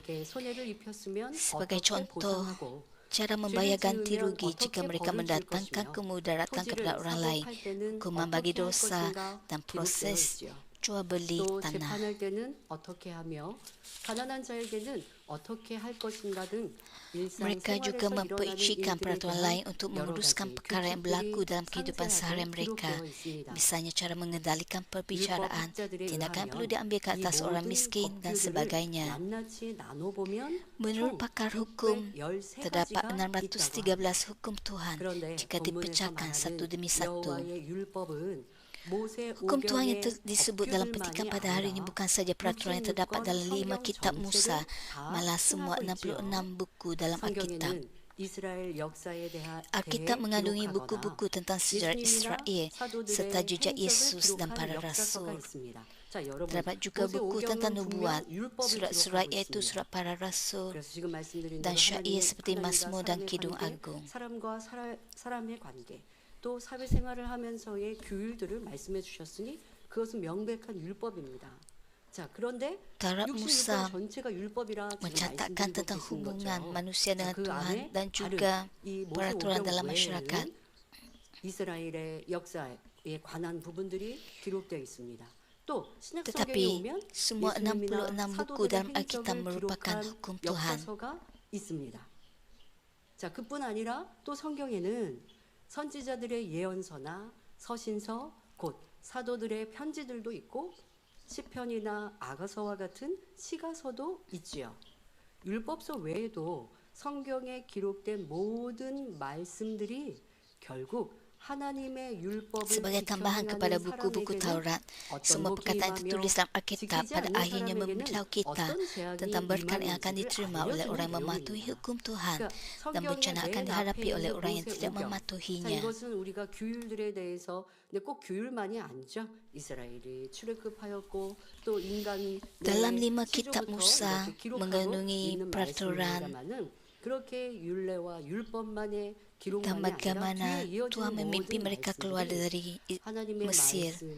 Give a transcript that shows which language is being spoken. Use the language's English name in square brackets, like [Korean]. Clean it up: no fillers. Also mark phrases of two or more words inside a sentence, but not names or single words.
[Malay] Sebagai contoh, cara membayar ganti rugi jika mereka mendatangkan kemudaratan kepada orang lain, hukuman bagi dosa, dan proses jual beli tanah. Mereka juga memperincikan peraturan lain untuk menguruskan perkara yang berlaku dalam kehidupan seharian mereka. Misalnya cara mengendalikan perbicaraan, tindakan yang perlu diambil ke atas orang miskin dan sebagainya. Menurut pakar hukum, terdapat 613 hukum Tuhan jika dipecahkan satu demi satu. Hukum Tuhan yang disebut dalam petikan pada hari ini bukan saja peraturan yang terdapat dalam 5 kitab Musa, malah semua 66 buku dalam Alkitab. Alkitab mengandungi buku-buku tentang sejarah Israel serta jejak Yesus dan para rasul. Terdapat juga buku tentang nubuat, surat-surat iaitu surat para rasul, dan syair seperti Mazmur dan Kidung Agung. [Korean] 또 사회생활을 하면서의 규율들을 말씀해 주셨으니 그것은 명백한 율법입니다. 자, 그런데 Taurat Musa 66권 전체가 율법이라 [Malay] mencatatkan tentang hubungan manusia dengan Tuhan dan juga peraturan dalam masyarakat. [Korean] 이스라엘의 역사에 관한 부분들이 기록되어 있습니다. 또 신약 성경에 [Malay] Tetapi [Korean] 오면 [Malay] semua 66 buku dalam Alkitab merupakan hukum Tuhan. [Korean] 역사서가 있습니다. 자, 그뿐 아니라 또 성경에는 선지자들의 예언서나 서신서, 곧 사도들의 편지들도 있고 시편이나 아가서와 같은 시가서도 있지요. 율법서 외에도 성경에 기록된 모든 말씀들이 결국 [Malay] Sebagai tambahan kepada buku-buku Taurat, semua perkataan yang tertulis dalam Alkitab pada akhirnya memberitahu kita tentang berkat yang akan diterima oleh orang yang mematuhi hukum Tuhan dan bencana akan dihadapi oleh orang yang tidak mematuhinya. Dalam 5 kitab Musa mengandungi peraturan dan bagaimana Tuhan memimpin mereka keluar dari Mesir.